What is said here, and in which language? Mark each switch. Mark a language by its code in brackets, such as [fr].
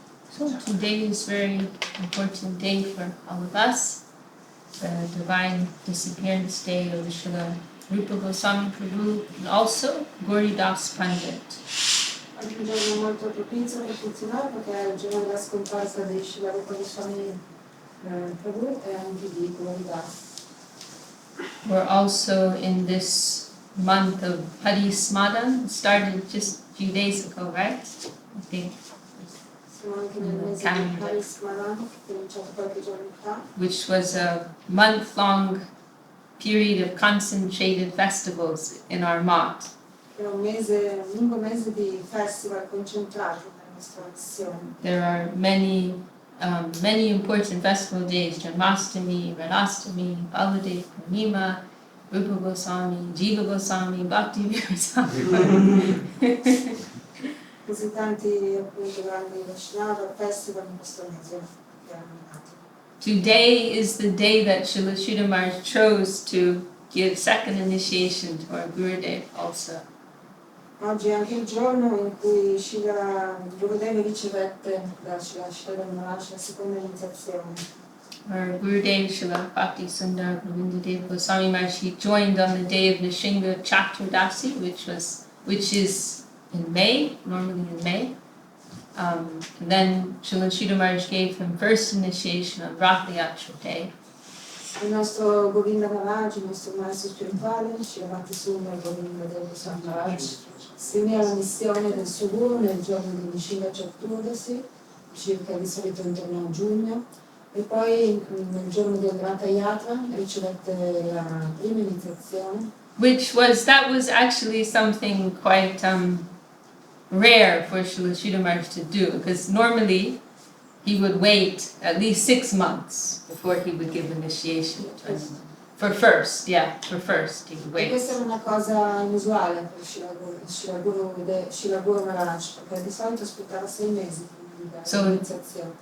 [en] So today is a very important day for all of us, the divine disappearance day of Srila Rupa Goswami Prabhu and also Gauridas Pandit. [it] Oggi è un giorno molto propizio per tutti noi perché è il giorno della scomparsa di Srila Rupa Goswami Prabhu e anche di Gauridas. [en] We're also in this month of Hari Smadan, started just a few days ago, right? I think. [it] Siamo anche nel mese di Hari Smadan, che è cominciato qualche giorno fa. [en] Which was a month-long period of concentrated festivals in our mat. [it] È un lungo mese di festival concentrati nella nostra missione. [en] There are many important festival days: Janmashtami, Radhastami, Baladev, Purnima, Rupa Goswami, Jiva Goswami, Bhakti Goswami. [it] Così tanti appunto grandi Vaishnava festival in questo mese che hanno nato. [en] Today is the day that Srila Sridhar Maharaj chose to give second initiation to our Gurudev also. [it] Oggi è anche il giorno in cui Srila Gurudev ricevette da Srila Maharaj la seconda iniziazione. [en] Our Gurudev Srila Bhakti Sundar Govinda Dev Goswami Maharaj, he joined on the day of Nishinga Chaturdasi, which is in May, normally in May. And then Srila Sridhar Maharaj gave him first initiation on Ratha Yatra Day. [it] Il nostro Govinda Maharaj, il nostro maestro spirituale, Srila Bhakti Sundar Govinda Dev Goswami Maharaj, si unì alla missione del suo guru nel giorno di Nishinga Chaturdasi, circa di solito intorno a giugno, e poi nel giorno del Ratha Yatra ricevette la prima iniziazione. [en] That was actually something quite rare for Srila Sridhar Maharaj to do, because normally he would wait at least 6 months before he would give initiation. For first he would wait. [it] E questa è una cosa inusuale per Srila Guru Maharaj, perché di solito aspettava 6 mesi prima di dare l'iniziazione.